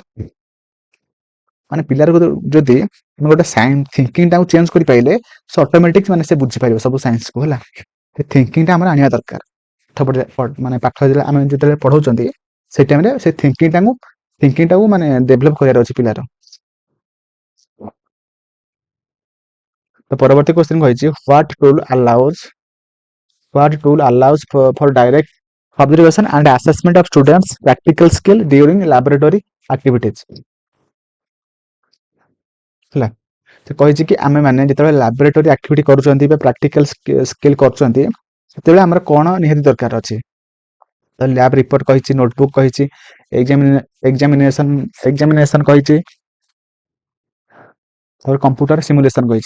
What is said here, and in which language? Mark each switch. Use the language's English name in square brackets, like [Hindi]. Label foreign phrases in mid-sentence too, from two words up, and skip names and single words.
[Odia] ମାନେ ପିଲାର ଯଦି ଆମେ ଗୋଟେ ଥିଙ୍କିଂ ଟାକୁ ଚେଞ୍ଜ କରିପାରିଲେ ସେ ଅଟୋମେଟିକ ମାନେ ସେ ବୁଝିପାରିବ ସବୁ ସାଇନ୍ସକୁ, ହେଲା। ସେ ଥିଙ୍କିଂଟା ଆମର ଆଣିବା ଦରକାର। ମାନେ ପାଠ ଆମେ ଯେତେବେଳେ ପଢଉଛନ୍ତି ସେଇ ଟାଇମରେ ସେ ଥିଙ୍କିଂଟାକୁ ମାନେ ଡେଭଲପ କରିବାର ଅଛି ପିଲାର। ତ ପରବର୍ତ୍ତୀ କ୍ୱେଶ୍ଚନ କହିଛି [English] what tool allows for direct observation and assessment of students practical skill during laboratory activities, [Odia] ହେଲା। ସେ କହିଛି କି ଆମେ ମାନେ ଯେତେବେଳେ [English] laboratory activity [Odia] କରୁଛନ୍ତି ବା [English] practical skill [Odia] କରୁଛନ୍ତି ସେତେବେଳେ ଆମର କଣ ନିହାତି ଦରକାର ଅଛି। ତ [English] lab report [Odia] କହିଛି, ନୋଟବୁକ୍ କହିଛି, ଏକ୍ସାମିନେସନ କହିଛି, ତାପରେ [English] computer simulation [Odia] କହିଛି।